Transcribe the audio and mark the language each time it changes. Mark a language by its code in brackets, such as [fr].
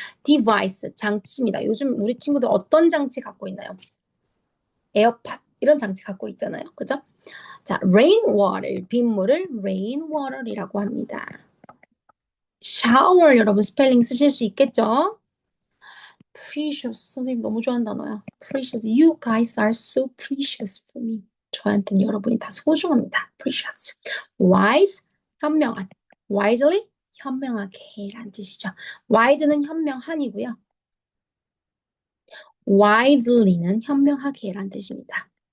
[ko] device, 장치입니다. 요즘 우리 친구들 어떤 장치 갖고 있나요? 에어팟 이런 장치 갖고 있잖아요. 그죠? 자, rainwater, 빗물을 rainwater이라고 합니다. shower 여러분 스펠링 쓰실 수 있겠죠? precious 선생님 너무 좋아하는 단어야. precious. [en] You guys are so precious for me. [ko] 저한테는 여러분이 다 소중합니다. precious. wise, 현명한. wisely, 현명하게 라는 뜻이죠. wise는 현명한이고요. wisely는 현명하게 라는 뜻입니다.